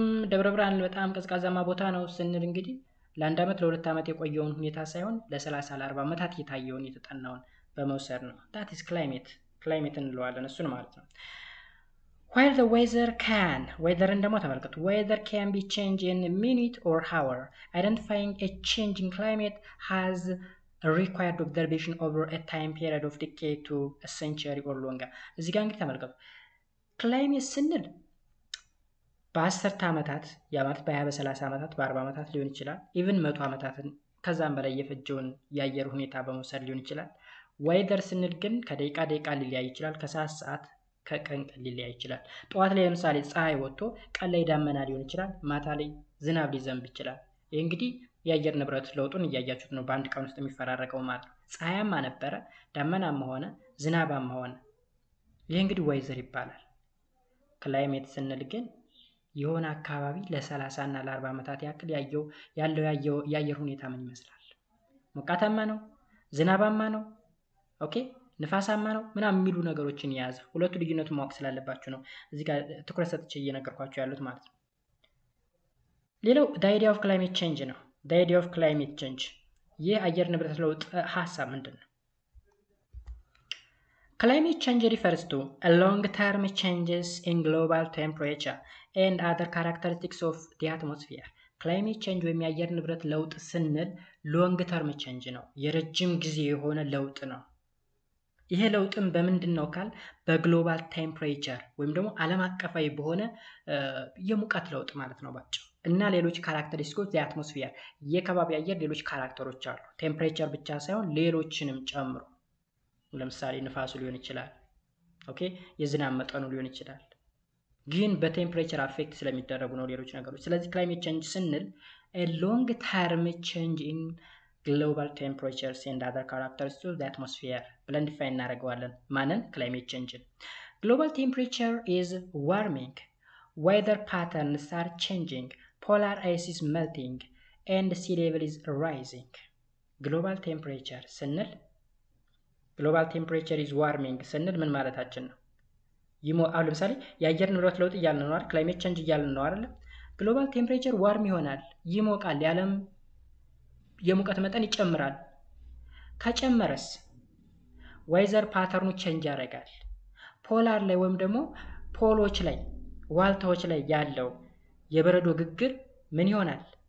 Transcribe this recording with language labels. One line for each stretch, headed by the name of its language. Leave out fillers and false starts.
Amharic: ደብረ ብርሃን በጣም ቀዝቃዛማ ቦታ ነው ስንል እንግዲህ ለአንድ ዓመት ለሁለት ዓመት የቆየውን ሁኔታ ሳይሆን ለ30 ለ40 ዓመታት የታየውን የተጠናውን በመውሰድ ነው። that is ክላይሜት እንለዋለን እሱን ማለት ነው። while the weatherን ደግሞ ተመልከቱ።
English: weather can be changed in a minute or hour. identifying a change in climate has a required observation over a time period of decade to a century or longer.
Amharic: እዚህ ጋር እንግዲህ ተመልከቱ። ክላይሜት ስንል በ10 ዓመታት የዓመት በ20 በ30 ዓመታት በ40 ዓመታት ሊሆን ይችላል። ኢቭን 100 ዓመታትን ከዛም በላይ የፈጀውን የአየር ሁኔታ በመውሰድ ሊሆን ይችላል። ዌዘር ስንል ግን ከደቂቃ ደቂቃ ሊለያይ ይችላል። ከሰዓት ሰዓት ከቀን ቀን ሊለያይ ይችላል። ጠዋት ላይ ለምሳሌ ፀሐይ ወጥቶ ቀን ላይ ዳመና ሊሆን ይችላል። ማታ ላይ ዝናብ ሊዘንብ ይችላል። ይህ እንግዲህ የአየር ንብረት ለውጡን እያያችሁት ነው። በአንድ ቀን ውስጥ የሚፈራረቀው ማለት ነው። ፀሐያማ ነበረ፣ ዳመናማ ሆነ፣ ዝናባማ ሆነ። ይህ እንግዲህ ዌዘር ይባላል። ክላይሜት ስንል ግን የሆነ አካባቢ ለ30 እና ለ40 ዓመታት ያክል ያለው የአየር ሁኔታ ምን ይመስላል? ሞቃታማ ነው? ዝናባማ ነው? ኦኬ፣ ንፋሳማ ነው? ምናምን የሚሉ ነገሮችን የያዘ ሁለቱ ልዩነቱን ማወቅ ስላለባችሁ ነው እዚህ ጋር ትኩረት ሰጥቼ እየነገርኳችሁ ያሉት ማለት ነው። ሌላው
English: the idea of climate change
Amharic: ነው። the idea of climate change የአየር ንብረት ለውጥ ሀሳብ ምንድን ነው?
English: Climate change refers to a long-term changes in global temperature and other characteristics of the atmosphere.
Amharic: Climate change ወይም የአየር ንብረት ለውጥ ስንል ሎንግ ተርም ቼንጅ ነው፣ የረጅም ጊዜ የሆነ ለውጥ ነው። ይሄ ለውጥም በምንድነው ካል በግሎባል ቴምፕሬቸር ወይም ደግሞ ዓለም አቀፋዊ በሆነ የሙቀት ለውጥ ማለት ነው ባጭሩ። እና ሌሎች ካራክተሪስቲኮች የአትሞስፌር የከባቢ አየር ሌሎች ካራክተሮች አሉ። ቴምፕሬቸር ብቻ ሳይሆን ሌሎችንም ጨምሮ ለምሳሌ ንፋሱ ሊሆን ይችላል። ኦኬ የዝናብ መጠኑ ሊሆን ይችላል። ግን በቴምፕሬቸር አፌክት ስለሚደረጉ ነው ሌሎች ነገሮች። ስለዚህ ክላይሜት ቼንጅ ስንል
English: a long term change in global temperatures and other characteristics of the atmosphere
Amharic: ብለን ዲፋይን እናደርገዋለን። ማንን?
English: ክላይሜት ቼንጅን። Global temperature is warming, weather patterns are changing, polar ice is melting, and sea level is rising. Global temperature ስንል global temperature is warming
Amharic: ስንል ምን ማለታችን ነው? አሁን ለምሳሌ የአየር ንብረት ለውጥ እያልን ነው አይደል? ክላይሜት ቼንጅ እያልን ነው አይደል? ግሎባል ቴምፕሬቸር ዋርም ይሆናል፣ ይሞቃል፣ የዓለም የሙቀት መጠን ይጨምራል። ከጨመረስ ዌዘር ፓተርኑ ቼንጅ ያደርጋል። ፖላር ላይ ወይም ደግሞ ፖሎች ላይ ዋልታዎች ላይ ያለው የበረዶ ግግር ምን ይሆናል?